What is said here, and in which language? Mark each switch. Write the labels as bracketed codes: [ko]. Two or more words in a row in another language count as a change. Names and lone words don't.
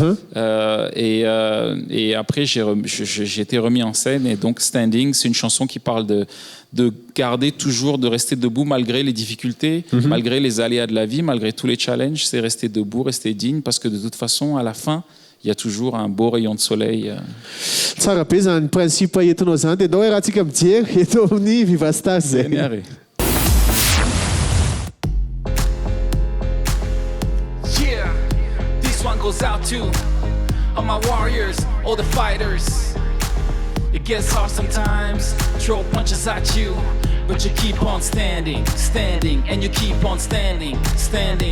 [fr] Et après, j'ai été remis en scène. Et donc, Standing, c'est une chanson qui parle de garder toujours, de rester debout malgré les difficultés, malgré les aléas de la vie, malgré tous les challenges. C'est rester debout, rester digne, parce que de toute façon, à la fin, il y a toujours un beau rayon de soleil. [mg] Tsara be zany principe entinao zany dia anao raha antsika mijery eto amin'ny Viva Stars zay. [en] Yeah, this one goes out to all my warriors, all the fighters. It gets hard sometimes, throw punches at you, but you keep on standing, standing, and you keep on standing, standing.